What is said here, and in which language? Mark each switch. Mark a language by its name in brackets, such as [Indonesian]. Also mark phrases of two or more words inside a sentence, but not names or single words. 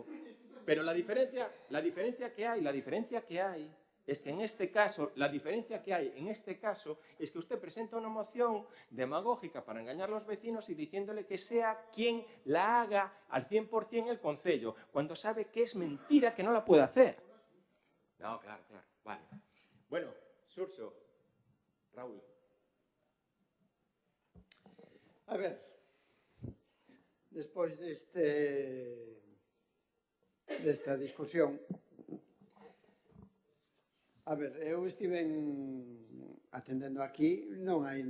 [Spanish] Pero la diferencia que hay es que en este caso, es que usted presenta una moción demagógica para engañar a los vecinos y diciéndole que sea quien la haga al 100% el Concello, cuando sabe que es mentira, que no la puede hacer. No, claro, vale. Bueno, Xurxo, Raúl. [Galician] A ver, despois desta discusión, a ver, eu estiven atendendo aquí, non hai